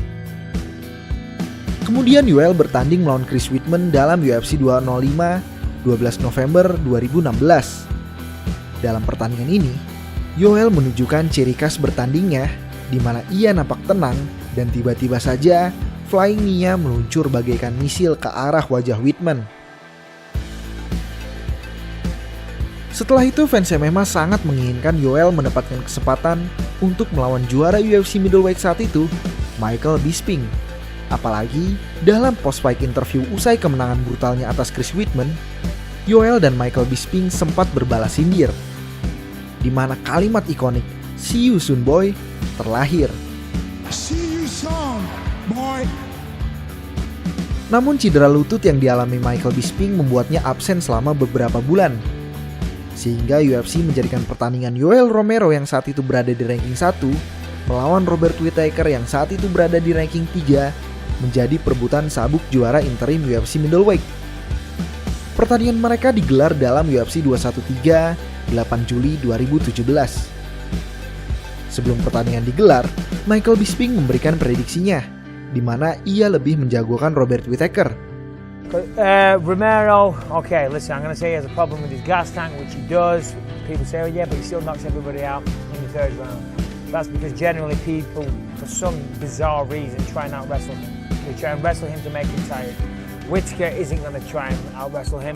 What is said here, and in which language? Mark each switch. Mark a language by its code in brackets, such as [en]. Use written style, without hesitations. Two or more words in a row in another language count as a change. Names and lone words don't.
[id] Kemudian Yoel bertanding melawan Chris Weidman dalam UFC 205 12 November 2016. Dalam pertandingan ini, Yoel menunjukkan ciri khas bertandingnya di mana ia nampak tenang dan tiba-tiba saja [en] flying knee- [id] nya meluncur bagaikan misil ke arah wajah Weidman. Setelah itu fans MMA sangat menginginkan Yoel mendapatkan kesempatan untuk melawan juara UFC middleweight saat itu, Michael Bisping. Apalagi dalam [en] post-fight interview [id] usai kemenangan brutalnya atas Chris Weidman, Yoel dan Michael Bisping sempat berbalas sindir, di mana kalimat ikonik [en] "See you soon boy" [id] terlahir. [en] See you soon, boy. [id] Namun cedera lutut yang dialami Michael Bisping membuatnya absen selama beberapa bulan. Sehingga UFC menjadikan pertandingan Yoel Romero yang saat itu berada di ranking 1 melawan Robert Whittaker yang saat itu berada di ranking 3 menjadi perebutan sabuk juara interim UFC middleweight. Pertandingan mereka digelar dalam UFC 213 8 Juli 2017. Sebelum pertandingan digelar, Michael Bisping memberikan prediksinya, di mana ia lebih menjagokan Robert Whittaker. [en] Romero, okay, listen, I'm going to say he has a problem with his gas tank, which he does. People say, oh yeah, but he still knocks everybody out in the third round. That's because generally people, for some bizarre reason, try and out-wrestle him. They try and wrestle him to make him tired. Whittaker isn't going to try and out-wrestle him.